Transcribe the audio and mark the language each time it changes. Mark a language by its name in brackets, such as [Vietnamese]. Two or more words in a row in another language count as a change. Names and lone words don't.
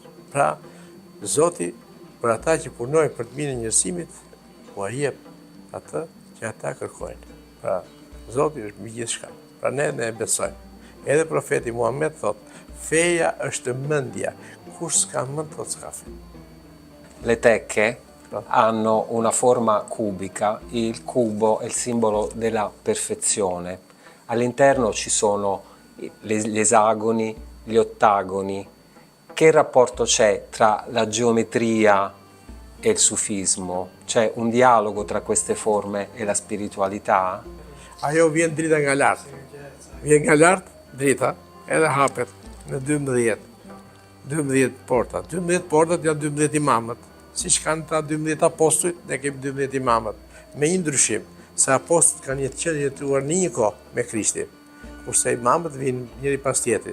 [Albanian] Pra, Zoti për ata që punojnë për të mirën e njerëzimit, u jep atë që ata kërkojnë. Pra, Zoti është mbi gjithçka. Pra ne e besojmë. Edhe profeti Muhammed thot, feja është mendja, kush s'ka mend thot s'ka fe. [Italian] Le tecche hanno una forma cubica, il cubo è il simbolo della perfezione. All'interno ci sono gli esagoni, gli ottagoni. Che rapporto c'è tra la geometria e il sufismo? C'è un dialogo tra queste forme e la spiritualità? [Albanian] Ajo vjen drita nga lartë. Vjen nga lartë, drita, edhe hapet në 12 porta. 12 portat janë 12 imamët. Siç kanë ta 12 apostujt, ne kemi 12 imamët. Me një ndryshim. se apostët kanë jetuar në një kohë me Krishtin, kurse imamët vinë njëri pas tjetrit.